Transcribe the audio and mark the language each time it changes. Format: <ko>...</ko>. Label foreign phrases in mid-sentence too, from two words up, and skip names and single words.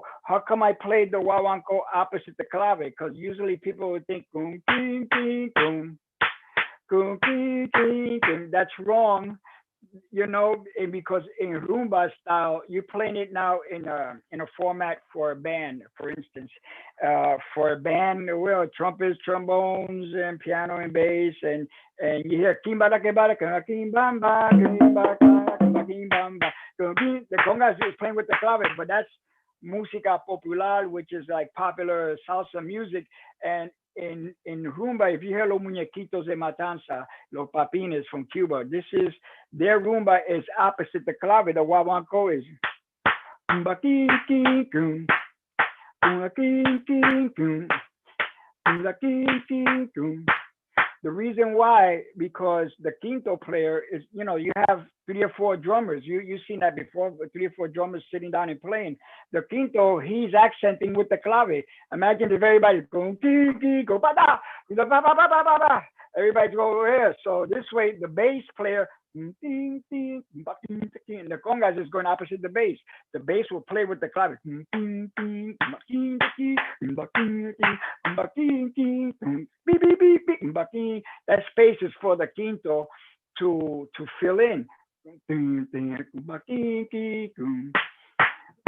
<en>How come I played the Wawanko opposite the clave? Because usually people would think, boom, ding, ding, boom, boom, ding, ding, ding. That's wrong. Because in rumba style, you're playing it now in a format for a band, for instance. For a band, well, trumpets, trombones, and piano and bass, and you hear kimbala kimbala kimbamba kimbala kimbamba. The congas is playing with the clave, but that's</en> <es>música popular,</es> <en>which is like popular salsa music. And in rumba, if you hear los muñequitos de matanza, los papines from Cuba, this is their rumba is opposite the clave. The guaguancó is the reason why, because the quinto player is, you have 3 or 4 drummers. You've seen that before, 3 or 4 drummers sitting down and playing. The quinto, he's accenting with the clave. Imagine if everybody go go ba da, ba ba ba ba ba ba. Everybody go over here. So this way, the bass player, the congas is going opposite the bass. The bass will play with the clave. That space is for the quinto to fill in.</en>